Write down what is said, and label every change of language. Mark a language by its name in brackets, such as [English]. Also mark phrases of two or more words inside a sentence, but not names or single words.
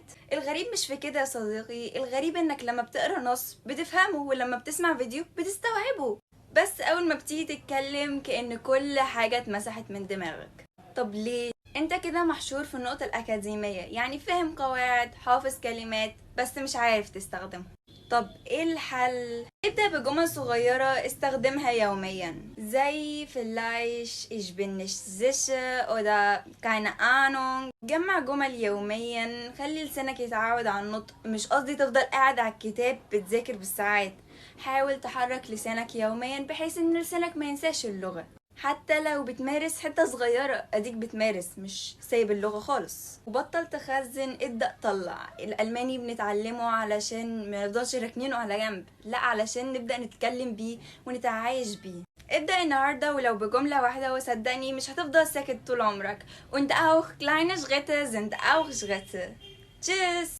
[Arabic] الغريب مش في كده يا صديقي، الغريب انك لما بتقرا نص بتفهمه ولما بتسمع فيديو بتستوعبه، بس اول ما بتيجي تتكلم كأن كل حاجة اتمسحت من دماغك. طب ليه؟ انت كده محشور في النقطة الأكاديمية، يعني فاهم قواعد، حافظ كلمات، بس مش عارف تستخدمها. طب ايه الحل؟ ابدأ بجمل صغيرة استخدمها يوميا، زي [German] vielleicht ich bin nicht sicher oder keine Ahnung. [Arabic] جمع جمل يوميا، خلي لسانك يتعود على النطق، مش قصدي تفضل قاعد على الكتاب بتذاكر بالساعات. حاول تحرك لسانك يوميا بحيث ان لسانك ما ينساش اللغة، حتى لو بتمارس حتة صغيرة اديك بتمارس، مش سايب اللغة خالص. وبطل تخزن، ابدأ طلع. الألماني بنتعلمه علشان ما نفضلش راكنينه على جنب، لا علشان نبدأ نتكلم بيه ونتعايش بيه. ابدأ النهاردة ولو بجملة واحدة، وصدقني مش هتفضل ساكت طول عمرك. [German] und auch kleine Schritte sind auch Schritte. Tschüss.